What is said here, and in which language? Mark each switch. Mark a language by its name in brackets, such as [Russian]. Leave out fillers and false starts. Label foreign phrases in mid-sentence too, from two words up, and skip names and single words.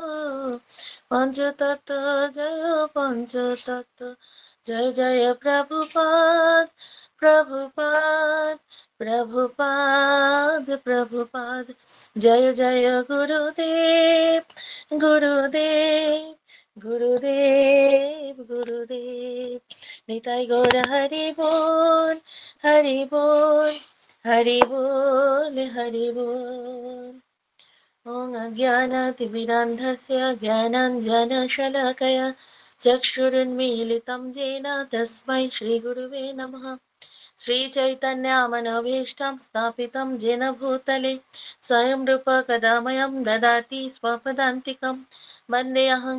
[Bangla] পঞ্চতত্ত্ব জয় পঞ্চতত্ত্ব জয় জয় প্রভুপাদ প্রভুপাদ প্রভুপাদ প্রভুপাদ জয় জয় গুরুদেব গুরুদেব গুরুদেব গুরুদেব নিতাই গৌর হরি বল হরি বল হরি বল হরি বল [Sanskrit] ॐ अज्ञानातिमिरान्धस्य ज्ञानाञ्जनशलाकया चक्षुरुन्मीलितं येन तस्मै श्रीगुरुवे नमः श्रीचैतन्यमनोभीष्टं स्थापितं येन भूतले स्वयं रूप कदा मह्यं ददाति स्वपदान्तिकं वन्देऽहं